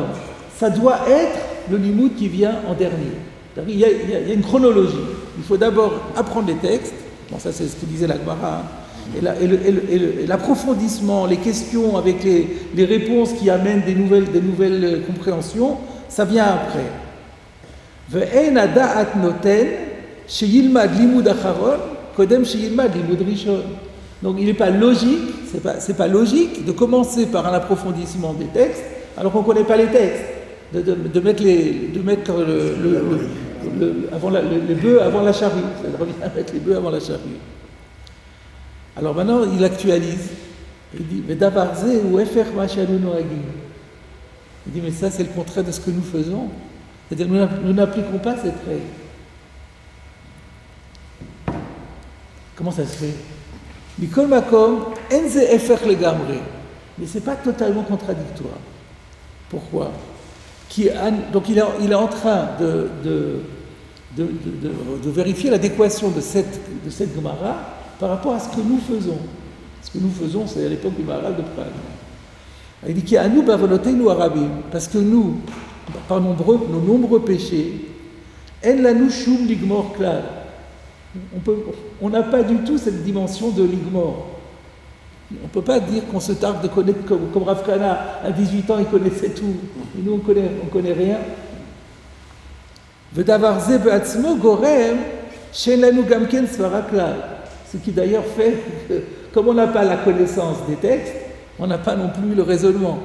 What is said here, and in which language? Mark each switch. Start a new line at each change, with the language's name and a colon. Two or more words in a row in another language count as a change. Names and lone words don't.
French: Ça doit être le limoud qui vient en dernier. Il y a une chronologie. Il faut d'abord apprendre les textes. Bon, ça c'est ce que disait la Gemara. Et l'approfondissement, les questions avec les réponses qui amènent des nouvelles compréhensions, ça vient après.
Hebrew: ואין הדעת נותנת שילמד לימוד אחרון קודם שילמד לימוד ראשון.
French: Donc il n'est pas logique, c'est pas logique de commencer par un approfondissement des textes alors qu'on ne connaît pas les textes. De mettre les bœufs avant la charrue. Ça revient à mettre les bœufs avant la charrue. Alors maintenant, il actualise. Il dit, mais
Hebrew: דבר זה הוא הפך ממה שאנו נוהגים.
French: Il dit, mais ça, c'est le contraire de ce que nous faisons. C'est-à-dire, nous n'appliquons pas cette règle. Comment ça se fait?
Hebrew: מכל מקום, אין זה הפך לגמרי.
French: Mais ce n'est pas totalement contradictoire. Pourquoi? Donc il est en train de vérifier l'adéquation de cette Gemara par rapport à ce que nous faisons. Ce que nous faisons, c'est à l'époque du Maharal de Prague. Il dit qu'il y a nous
Hebrew: בעוונותינו הרבים,
French: parce que nous, par nos nombreux péchés,
Hebrew: אין לנו שום לגמור כלל.
French: On n'a pas du tout cette dimension de ligmor. On ne peut pas dire qu'on se targue de connaître, comme Rav Kana, à 18 ans, il connaissait tout. Et nous, on connaît rien. Ce qui d'ailleurs fait que, comme on n'a pas la connaissance des textes, on n'a pas non plus le raisonnement.